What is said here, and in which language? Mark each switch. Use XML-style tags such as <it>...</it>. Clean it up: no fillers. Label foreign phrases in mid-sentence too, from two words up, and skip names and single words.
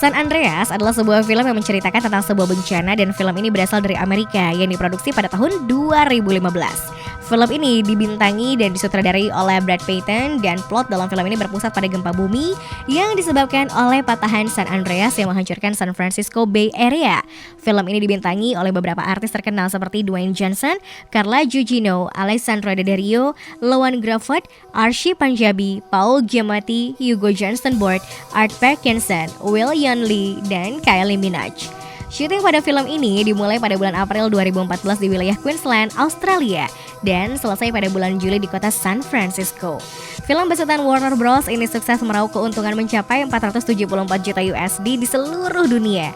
<id>San Andreas adalah sebuah film yang menceritakan tentang sebuah bencana dan film ini berasal dari Amerika yang diproduksi pada tahun 2015. Film ini dibintangi dan disutradarai oleh Brad Peyton dan plot dalam film ini berpusat pada gempa bumi yang disebabkan oleh patahan San Andreas yang menghancurkan San Francisco Bay Area. Film ini dibintangi oleh beberapa artis terkenal seperti Dwayne Johnson, Carla Gugino, Alessandro Daddario, Lohan Gruffudd, Archie Panjabi, Paul Giamatti, Hugo Johnston Burt, Art Parkinson, Will Yonley, dan Kylie Minogue. Syuting pada film ini dimulai pada bulan April 2014 di wilayah Queensland, Australia, dan selesai pada bulan Juli di kota San Francisco. Film besutan Warner Bros. Ini sukses meraup keuntungan mencapai 474 juta USD di seluruh dunia.</id>